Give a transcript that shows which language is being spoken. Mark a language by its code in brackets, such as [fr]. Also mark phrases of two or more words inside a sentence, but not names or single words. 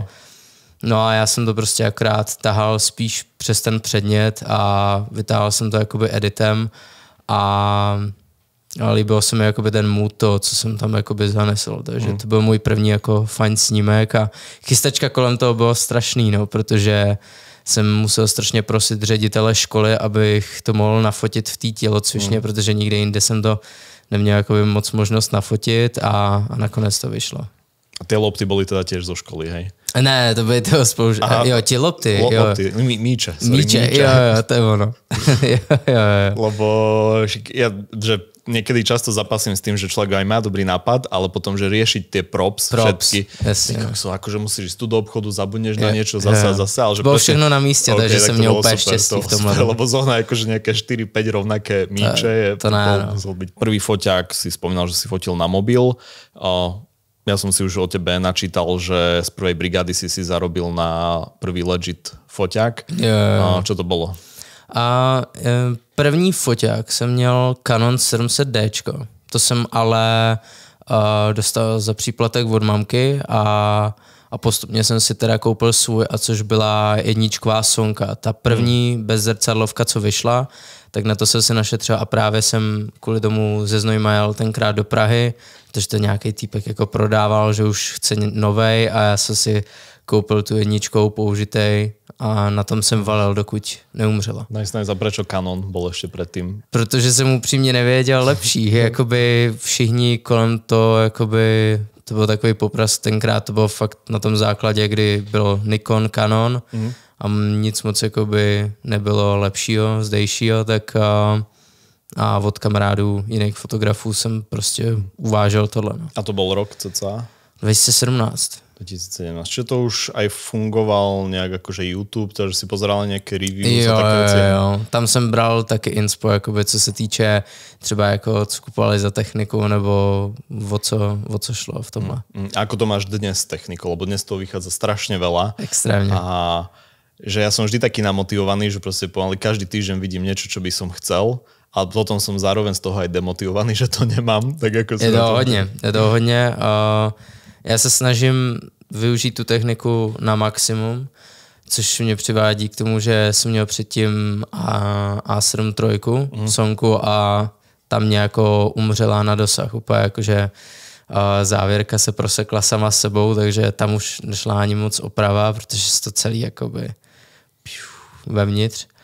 [cs] No a já jsem to prostě akorát tahal spíš přes ten předmět a vytáhl jsem to jakoby editem a líbilo se mi jakoby ten mood, to, co jsem tam jakoby zanesl, takže to byl můj první jako fajn snímek a chystačka kolem toho bylo strašný, no, protože jsem musel strašně prosit ředitele školy, abych to mohl nafotit v té tělocvičně, protože nikde jinde jsem to neměl jakoby moc možnost nafotit a nakonec to vyšlo. [sk] A ty lopty byly teda těž zo školy, hej? [cs] Ne, to byly toho spolužáka. Jo, ti lopty. Lopty, míče. Míče, jo, to je ono. jo. [sk] Lebo ja, že niekedy často zapasím s tým, že človek aj má dobrý nápad, ale potom, že riešiť tie props všetky, akože musíš ísť tu do obchodu, zabudneš na niečo zase. Ale že [cs] bylo všechno na místě, okay, takže jsem měl úplně štěstí v tomhle. [sk] Lebo zohnať akože nejaké 4-5 rovnaké míče je musel byť. Prvý foťák si spomínal, že si fotil na mobil. Ja som si už o tebe načítal, že z prvej brigády si zarobil na prvý legit foťák. Čo to bolo? [cs] První foťák jsem měl Canon 700D. To jsem ale dostal za příplatek od mamky a a postupně jsem si teda koupil svůj, a což byla jedničková Sonka. Ta první bezzrcadlovka, co vyšla, tak na to jsem si našetřil a právě jsem kvůli tomu ze Znojma jel tenkrát do Prahy, protože to nějaký týpek jako prodával, že už chce novej a já jsem si koupil tu jedničkou použitej a na tom jsem valil, dokud neumřela. Nice. [sk] A prečo Canon bol ešte predtým? [cs] Protože jsem upřímně nevěděl lepší. Jakoby všichni kolem to, jakoby, to byl takový popras, tenkrát to bylo fakt na tom základě, kdy bylo Nikon, Canon a nic moc jakoby nebylo lepšího, zdejšího, tak a od kamarádů jiných fotografů jsem prostě uvážel tohle. No. [sk] A to bol rok cca? 2017. 2017. Čiže to už aj fungoval nejak akože YouTube, takže si pozeral nejaké reviews a také věci? [cs] Jo. Tam jsem bral taky inspo, jakoby, co se týče třeba jako co kupovali za techniku nebo o co šlo v tomhle. [sk] A ako to máš dnes s technikou? Lebo dnes toho vychádza strašne veľa. Extrémne. A že ja som vždy taký namotivovaný, že proste pomaly každý týždeň vidím niečo, čo by som chcel, ale potom som zároveň z toho aj demotivovaný, že to nemám. Tak ako [cs] je to hodně. Já se snažím využít tu techniku na maximum, což mě přivádí k tomu, že jsem měl předtím A7 III Sonku a tam nějako umřela na dosah. Úplně jakože závěrka se prosekla sama sebou, takže tam už nešla ani moc oprava, protože se to celý jakoby vevnitř.